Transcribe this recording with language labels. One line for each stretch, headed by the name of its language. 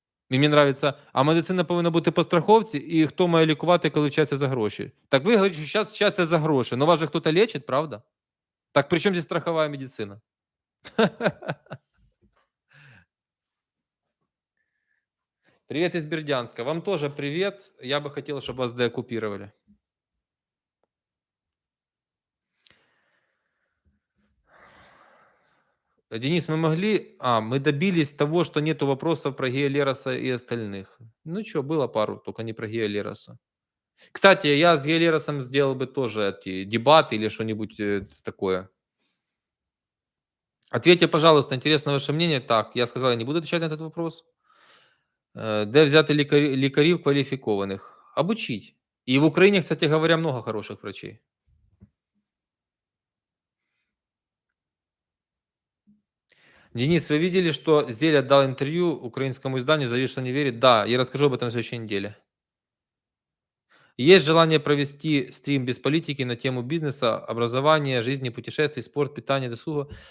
Ukrainian: І мені нравиться, а медицина повинна бути по страховці, і хто має лікувати, коли вчаться за гроші. Так ви говорите, що зараз вчаться за гроші, но вас же хтось лечить, правда?
Russian: Так при чем здесь страховая медицина? Привет из Бердянска. Вам тоже привет. Я бы хотел, чтобы вас деоккупировали. Денис, мы добились того, что нету вопросов про Гея Лероса и остальных. Ну что, было пару, только не про Гея Лероса. Кстати, я с Гея Леросом сделал бы тоже эти дебаты или что-нибудь такое. Ответьте, пожалуйста, интересно ваше мнение. Так, я сказал, я не буду отвечать на этот вопрос.
Ukrainian: Де взяти лікарів квалификованных?
Russian: Обучить. И в Украине, кстати говоря, много хороших врачей. Денис, вы видели, что Зеля дал интервью украинскому изданию, заявил, что не верит? Да, я расскажу об этом на следующей неделе. Есть желание провести стрим без политики на тему бизнеса, образования, жизни, путешествий, спорт, питания, досуга.